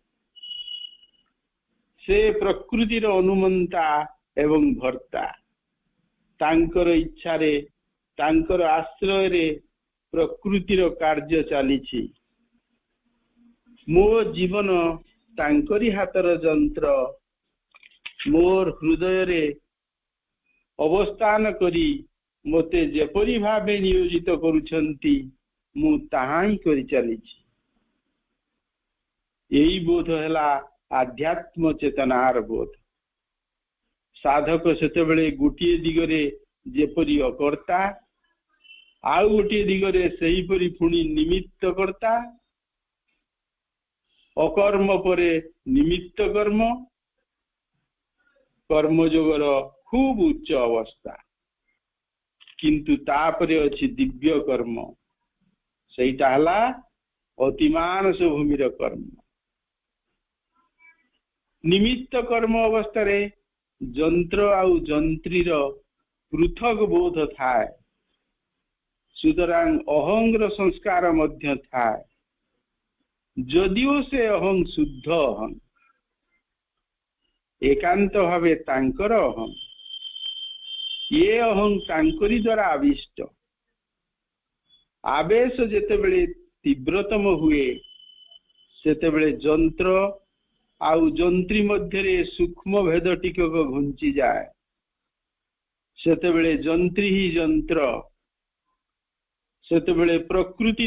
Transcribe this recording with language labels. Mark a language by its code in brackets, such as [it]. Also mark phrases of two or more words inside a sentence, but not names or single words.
[or] ସେ ପ୍ରକୃତିର ଅନୁମନ୍ତା ଏବଂ ଭର୍ତ୍ତା ତାଙ୍କର ଇଚ୍ଛା ରେ ତାଙ୍କର ଆଶ୍ରୟ ରେ ପ୍ରକୃତିର କାର୍ଯ୍ୟ ଚାଲିଛି ମୋ ଜୀବନ ତାଙ୍କରି ହାତର ଯନ୍ତ୍ର ମୋର ହୃଦୟ ରେ ଅବସ୍ଥାନ କରି ମୋତେ ଯେପରି ଭାବେ ନିୟୋଜିତ କରୁଛନ୍ତି ମୁଁ ତାହାହିଁ କରି ଚାଲିଛି ଏହି ବୋଧ ହେଲା ଆଧ୍ୟାତ୍ମ ଚେତନାର ବୋଧ ସାଧକ ସେତେବେଳେ ଗୋଟିଏ ଦିଗରେ ଯେପରି ଅକର୍ତ୍ତା ଆଉ ଗୋଟିଏ ଦିଗରେ ସେହି ପରି ପୁଣି ନିମିତ୍ତ କର୍ତ୍ତା ଅକର୍ମ ପରେ ନିମିତ୍ତ କର୍ମ କର୍ମଯୋଗର ଖୁବ ଉଚ୍ଚ ଅବସ୍ଥା କିନ୍ତୁ ତାପରେ ଅଛି ଦିବ୍ୟ କର୍ମ ସେଟା ହେଲା ଅତିମାନସ ଭୂମିର କର୍ମ ନିମିତ୍ତ କର୍ମ ଅବସ୍ଥା ରେ ଯନ୍ତ୍ର ଆଉ ଯନ୍ତ୍ରୀର ପୃଥକ ବୋଧ ଥାଏ ସୁତରାଂ ଅହଂର ସଂସ୍କାର ମଧ୍ୟ ଥାଏ ଯଦିଓ ସେ ଅହଂ ଶୁଦ୍ଧ ଅହଂ ଏକାନ୍ତ ଭାବେ ତାଙ୍କର ଅହଂ ଯେ ଅହଂ ତାଙ୍କରି ଦ୍ୱାରା ଆବିଷ୍ଟ ଆବେଶ ଯେତେବେଳେ ତୀବ୍ରତମ ହୁଏ ସେତେବେଳେ ଯନ୍ତ୍ର ଆଉ ଯନ୍ତ୍ରୀ ମଧ୍ୟ ସୂକ୍ଷ୍ମ ଭେଦ ଟିକକ ଘୁଞ୍ଚି ଯାଏ ସେତେବେଳେ ଯନ୍ତ୍ରୀ ହିଁ ଯନ୍ତ୍ର ସେତେବେଳେ ପ୍ରକୃତି